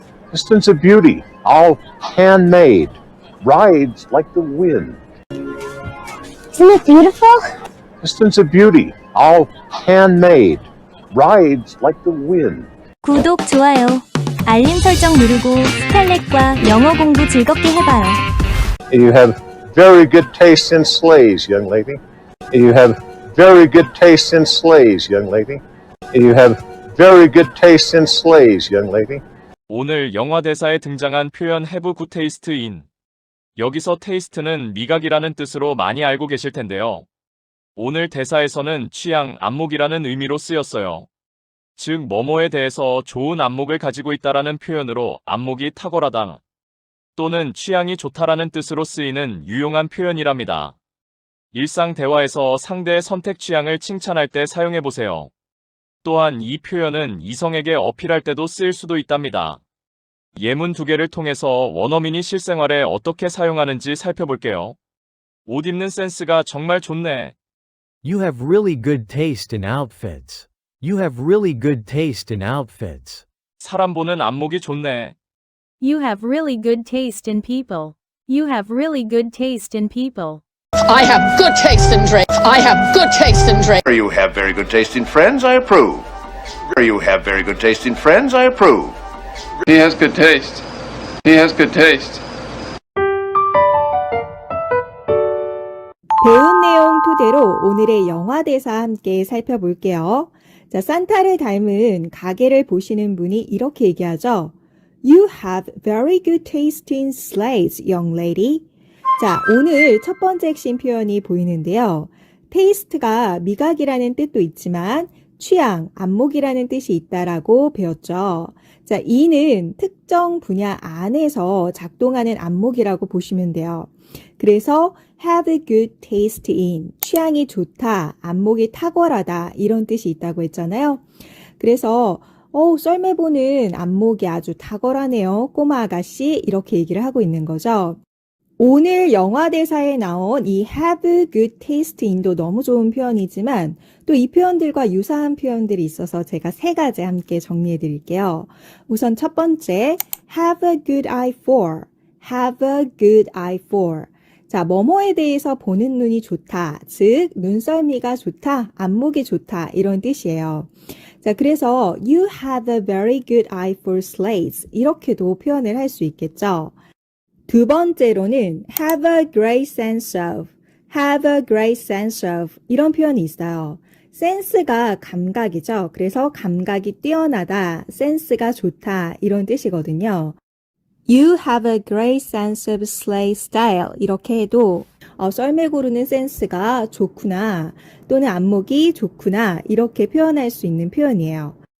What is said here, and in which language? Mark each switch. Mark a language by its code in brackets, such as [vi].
[en] Distance of beauty, all handmade, rides like the wind. Isn't it beautiful? Distance of beauty, all handmade, rides like the wind. [ko] 구독, 좋아요, 알림 설정 누르고 스칼렛과 영어 공부 즐겁게 해봐요. [en] You have very good taste in sleighs, young lady. You have very good taste in sleighs, young lady. You have very good taste in sleighs, young lady. [ko] 오늘 영화 대사에 등장한 표현 [en] have good taste in. [ko] 여기서 taste는 미각이라는 뜻으로 많이 알고 계실 텐데요. 오늘 대사에서는 취향, 안목이라는 의미로 쓰였어요. 즉, 뭐뭐에 대해서 좋은 안목을 가지고 있다라는 표현으로 안목이 탁월하다 또는 취향이 좋다라는 뜻으로 쓰이는 유용한 표현이랍니다. 일상 대화에서 상대의 선택 취향을 칭찬할 때 사용해 보세요. 또한 이 표현은 이성에게 어필할 때도 쓰일 수도 있답니다. 예문 두 개를 통해서 원어민이 실생활에 어떻게 사용하는지 살펴볼게요. 옷 입는 센스가 정말 좋네. [en] You have really good taste in outfits. You have really good taste in outfits. [ko] 사람 보는 안목이 좋네. [en] You have really good taste in people. You have really good taste in people. I have good taste in drink. I have good taste in drink. You have very good taste in friends, I approve. You have very good taste in friends, I approve. He has good taste. He has good taste. [ko] 배운 내용 토대로 오늘의 영화 대사 함께 살펴볼게요. 자, 산타를 닮은 가게를 보시는 분이 이렇게 얘기하죠. [en] You have very good taste in sleighs, young lady. [ko] 자, 오늘 첫 번째 핵심 표현이 보이는데요. taste가 미각이라는 뜻도 있지만 취향, 안목이라는 뜻이 있다라고 배웠죠. 자, 이는 특정 분야 안에서 작동하는 안목이라고 보시면 돼요. 그래서 [en] have good taste in, [ko] 취향이 좋다, 안목이 탁월하다 이런 뜻이 있다고 했잖아요. 그래서 썰매 보는 안목이 아주 탁월하네요. 꼬마 아가씨 이렇게 얘기를 하고 있는 거죠. 오늘 영화 대사에 나온 이 [en] have good taste in [ko] 도 너무 좋은 표현이지만 또 이 표현들과 유사한 표현들이 있어서 제가 세 가지 함께 정리해 드릴게요. 우선 첫 번째, [en] have a good eye for, have a good eye for. [ko] 자, 뭐뭐에 대해서 보는 눈이 좋다, 즉 눈썰미가 좋다, 안목이 좋다 이런 뜻이에요. 자, 그래서 [en] you have a very good eye for sleighs [ko] 이렇게도 표현을 할 수 있겠죠. 두 번째로는 [en] have a great sense of, have a great sense of [ko] 이런 표현이 있어요. 센스가 감각이죠. 그래서 감각이 뛰어나다, 센스가 좋다 이런 뜻이거든요. [en] You have a great sense of sleigh style [ko] 이렇게 해도 썰매 고르는 센스가 좋구나 또는 안목이 좋구나 이렇게 표현할 수 있는 표현이에요.